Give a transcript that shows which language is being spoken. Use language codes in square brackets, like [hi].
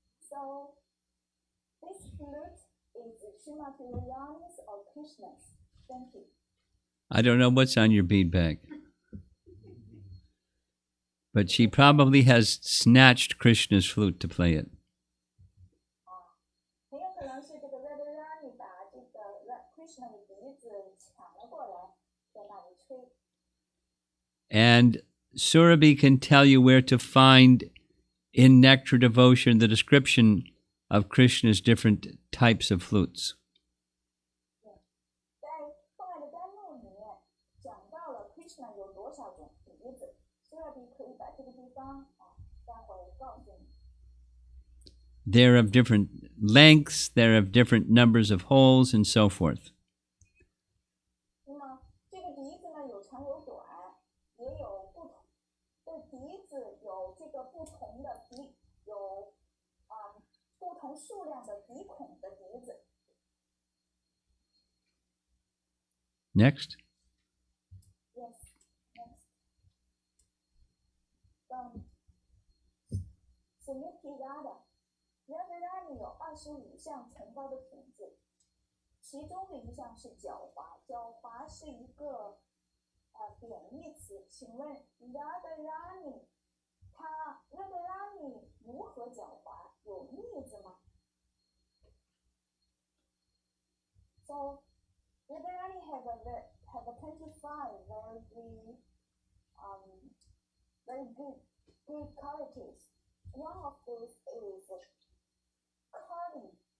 [en] So this flute is Srimati Radharani's or Krishna's? Thank you. I don't know what's on your bead bag. But she probably has snatched Krishna's flute to play it. [zh] 很有可能是这个 Radharani 把这个 Krishna 的笛子抢了过来，在那里吹。 [en] And Surabhi can tell you where to find in Nectar Devotion the description of Krishna's different types of flutes. [zh] 在后来的甘露里面讲到了 Krishna 有多少种笛子，所以可以把这个地方待会儿告诉你。 [en] They're of different lengths, they're of different numbers of holes, and so forth. [zh] 那么这个笛子呢，有长有短，也有不同的笛子，有这个不同的笛，有不同数量的笛孔的笛子。 [en] Next. Yes, next. [zh] Swami Radharani 有25项崇高的品质，其中的一项是狡猾。狡猾是一个贬义词，请问 Radharani 如何狡猾？有例子吗 ？ [en] So Radharani have a 25 very good qualities. One of those is cunning.